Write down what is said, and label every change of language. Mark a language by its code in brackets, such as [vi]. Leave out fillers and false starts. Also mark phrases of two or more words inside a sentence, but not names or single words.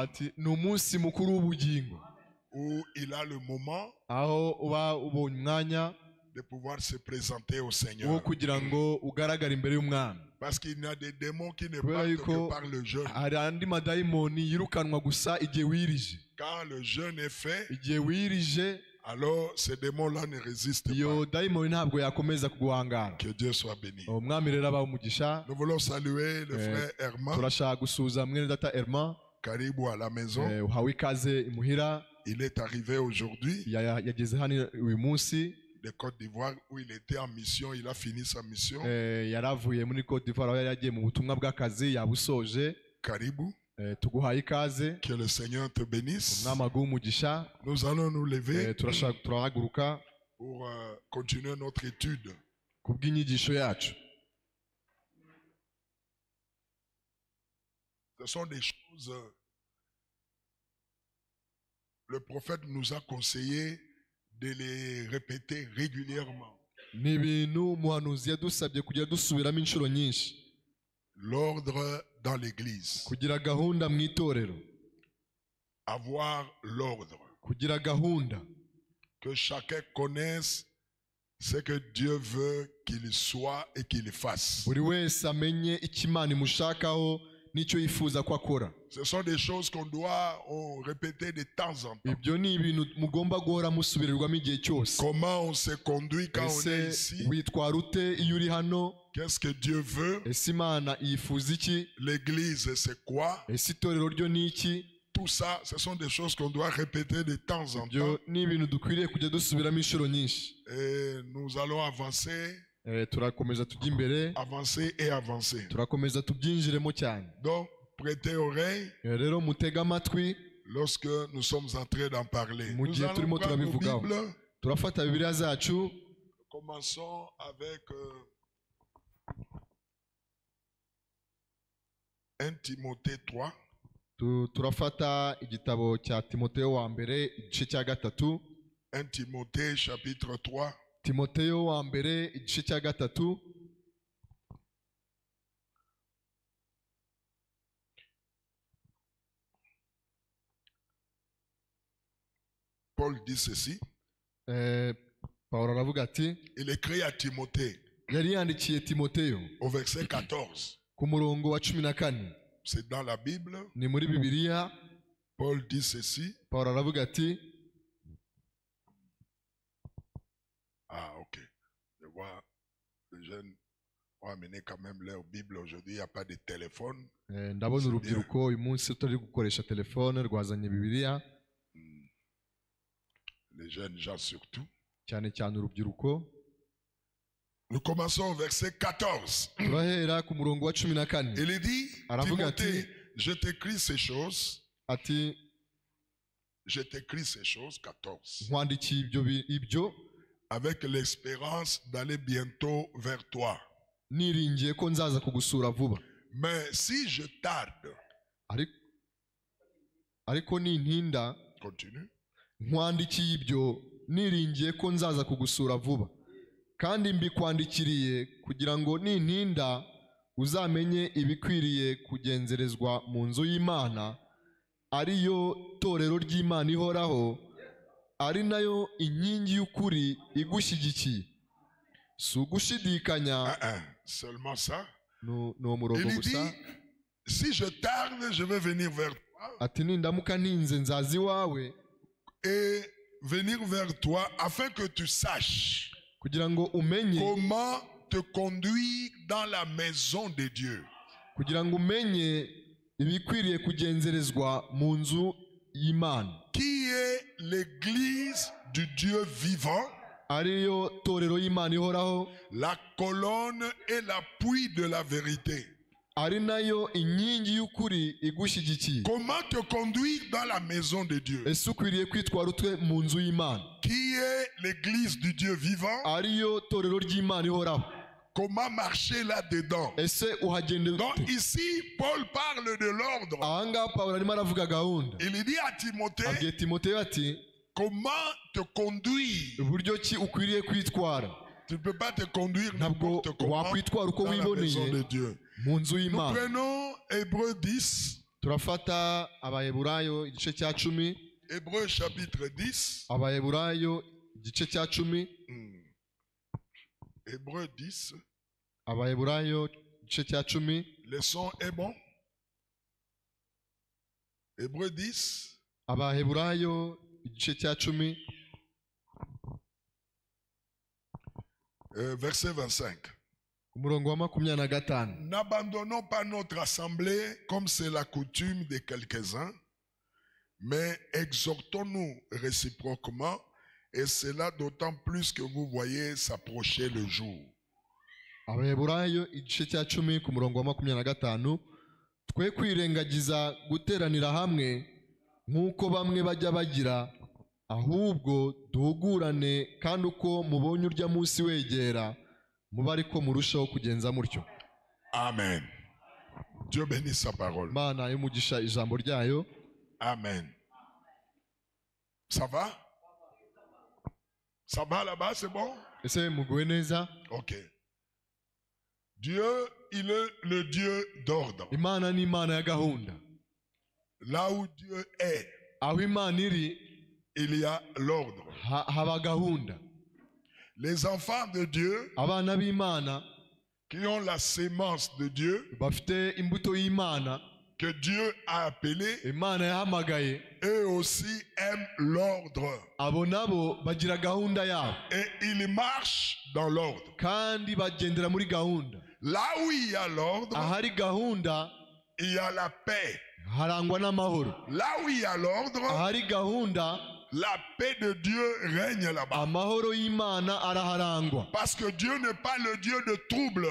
[rw] ati ni umunsi mukuru w'ubugingo, [fr] où il a le moment [rw] aho uba ubonye umwanya [fr] de pouvoir se présenter au [rw] wo [fr] Seigneur. [rw] kugira ngo ugaragare imbere y'umwami. [fr] Parce qu'il y a des démons qui ne [rw] Kubera [fr] partent [rw] yuko [fr] que par le jeûne. [rw] hari andi madayimoni yirukanwa gusa igihe wirije. [fr] Quand le jeûne est fait, [rw] Igihe wirije, [fr] alors ces démons-là ne résistent [rw] iyo [fr] pas. [rw] dayimoni ntabwo yakomeza kuguhangara. [fr] Que Dieu soit béni. [rw] umwami rero abaho umugisha. [fr] Nous voulons saluer le frère Herman. [rw] turashaka gusuhuza mwene data Herman. [fr] Caribou à la maison. [rw] uhawe ikaze imuhira. [fr] Il est arrivé aujourd'hui [rw] yageze hano uyu munsi [fr] de Côte d'Ivoire où il était en mission. Il a fini sa mission. [rw] yaravuye muri Côte d'Ivoire aho yari yagiye mu butumwa bw'akazi yabusoje. [fr] Caribou. [rw] tuguhaye ikaze. [fr] Que le Seigneur te bénisse. [rw] umwami aguhe umugisha. [fr] Nous allons nous lever [rw] turahaguruka [fr] pour continuer notre étude. [rw] kubw'inyigisho yacu. [fr] Ce sont des choses. Le prophète nous a conseillé de les répéter régulièrement. [rw] ni ibintu umuhanuzi yadusabye kujya dusubiramo inshuro nyinshi. [fr] L'ordre dans l'église. [rw] kugira gahunda mu itorero. [fr] Avoir l'ordre. [rw] kugira gahunda. [fr] Que chacun connaisse ce que Dieu veut qu'il soit et qu'il fasse. [rw] buri wese amenye icyo Imana imushakaho n'icyo yifuza ko akora. [fr] Ce sont des choses qu'on doit répéter de temps en temps. [rw] ibyo ni ibintu mugomba guhora musubirirwamo igihe cyose. [fr] Comment on se conduit quand on est ici? [rw] witwara ute iyo uri hano? [fr] Qu'est-ce que Dieu veut? [rw] ese Imana yifuza iki? [fr] L'église, c'est quoi? [rw] ese itorero ryo ni iki? [fr] Tout ça, ce sont des choses qu'on doit répéter de temps en temps. [rw] ni ibintu dukwiriye kujya dusubiramo inshuro nyinshi. [fr] Et nous allons avancer. [rw] turakomeza tujya imbere. [fr] Avancer et avancer. [rw] turakomeza tubyinjiremo cyane. [fr] Donc, prêtez oreille. [rw] rero mutega amatwi [fr] lorsque nous sommes en train d'en parler. [rw] mu gihe turimo turabivugaho. turafata Bibiliya zacu. [fr] Commençons avec 1 Timothée 3. [rw] turafata igitabo cya Timoteyo wa mbere igice cya gatatu. [fr] 1 Timothée chapitre 3. [rw] Timoteyo wa mbere igice cya gatatu. [fr] Paul dit ceci. [rw] Pawulo aravuga ati, [fr] il écrit à Timothée [rw] yari yandikiye Timoteyo [fr] au verset 14. [rw] ku murongo wa 14. [fr] C'est dans la Bible. [rw] ni muri Bibiliya. [fr] Paul dit ceci. [rw] Pawulo aravuga ati, [fr] ah ok, je vois les jeunes ont amené quand même leur Bible aujourd'hui, il n'y a pas de téléphone. [rw] ndabona urubyiruko uyu munsi rutari gukoresha telefone rwazanye Bibiliya. [fr] Les jeunes gens surtout. [rw] cyane cyane urubyiruko. [fr] Nous commençons au verset 14. [rw] turahera ku murongo wa 14. [fr] Il dit, [rw] aravuga [fr] Timothée, [rw] ati, [fr] je t'écris ces choses. [rw] ati [fr] Je t'écris ces choses, 14. [rw] nkwandikiye ibyo [fr] avec l'espérance d'aller bientôt vers toi. [rw] niringiye ko nzaza kugusura vuba. [fr] Mais si je tarde, [rw] ariko nintinda, [fr] continue, [rw] nkwandikiye ibyo niringiye ko nzaza kugusura vuba, kandi mbikwandikiriye kugira ngo nintinda uzamenye ibikwiriye kugenzerezwa mu nzu y'Imana, ariyo torero ry'Imana ihoraho, ari nayo inkingi y'ukuri igushyigikiye. Si ugushidikanya. [fr] Seulement ça. [rw] No murongo [fr] Il dit, [rw] gusa. [fr] si je tarde, je vais venir vers toi. [rw] Ati nindamuka ntinze nzaza iwawe. [fr] Et venir vers toi afin que tu saches [rw] kugira ngo umenye [fr] comment te conduire dans la maison de Dieu. [rw] Kugira ngo umenye ibikwiriye kugenzerezwa mu nzu y'Imana. [fr] Qui est l'église du Dieu vivant, [rw] ariyo torero y'Imana ihoraho, [fr] la colonne et l'appui de la vérité. [rw] ari nayo inkingi y'ukuri igushyigikiye. [fr] Comment te conduire dans la maison de Dieu? [rw] Ese ukwiriye kwitwara utwe mu nzu y'Imana? [fr] Qui est l'église du Dieu vivant? [rw] ariyo torero ry'Imana ihoraho. [fr] Comment marcher là-dedans? [rw] Ese uhagende [fr] Donc [rw] ute? [fr] ici, Paul parle de l'ordre. [rw] Ahangaha Pawulo arimo aravuga gahunda. [fr] Il dit à Timothée, [rw] abwiye Timoteyo ati [fr] comment te conduire? [rw] uburyo ki ukwiriye kwitwara. [fr] Tu ne peux pas te conduire [rw] ntabwo [fr] n'importe comment [rw] wakwitwara uko [fr] dans la maison [rw] wiboneye [fr] de Dieu. [rw] mu nzu [fr] Nous [rw] y'Imana. [fr] prenons Hébreux 10. [rw] Turafata Abaheburayo igice cya 10. [fr] Hébreux chapitre 10. [rw] Abaheburayo igice cya 10. [fr] Hébreux 10. [rw] Abaheburayo igice cya 10. [fr] Le son est bon. Hébreux 10. [rw] Abaheburayo igice cya 10. [fr] Verset 25. [rw] Umurongo wa 25. [fr] N'abandonnons pas notre assemblée comme c'est la coutume de quelques-uns, mais exhortons-nous réciproquement, et cela d'autant plus que vous voyez s'approcher le jour. [rw] Abaheburayo igice cya 10 ku murongo wa 25. Twe kwirengagiza guteranira hamwe nk'uko bamwe bajya bagira, ahubwo duhugurane, kandi uko mubonye urya munsi wegera muba ariko murushaho kugenza mutyo. [fr] Amen. Dieu bénisse sa parole. [rw] Imana y'umugisha ijambo ryayo. [fr] Amen. Ça va? Ça va là-bas, c'est bon? [rw] Ese muguwe neza? Ok. [fr] Dieu, il est le Dieu d'ordre. [rw] Imana ni Imana ya gahunda. [fr] Là où Dieu est, [rw] aho Imana iri, [fr] il y a l'ordre. [rw] haba gahunda. [fr] Les enfants de Dieu, [rw] abana b'Imana [fr] qui ont la sémence de Dieu, [rw] bafite imbuto y'Imana, [fr] que Dieu a appelé, [rw] Imana yahamagaye, [fr] eux aussi aiment l'ordre. [rw] abo nabo bagira gahunda yabo, [fr] Et ils marchent dans l'ordre. [rw] kandi bagendera muri gahunda. [fr] Là où il y a l'ordre, [rw] ahari gahunda [fr] il y a la paix. [rw] harangwa n'amahoro. [fr] Là où il y a l'ordre, [rw] ahari gahunda [fr] la paix de Dieu règne là-bas. [rw] amahoro y'Imana araharangwa. [fr] Parce que Dieu n'est pas le Dieu de trouble,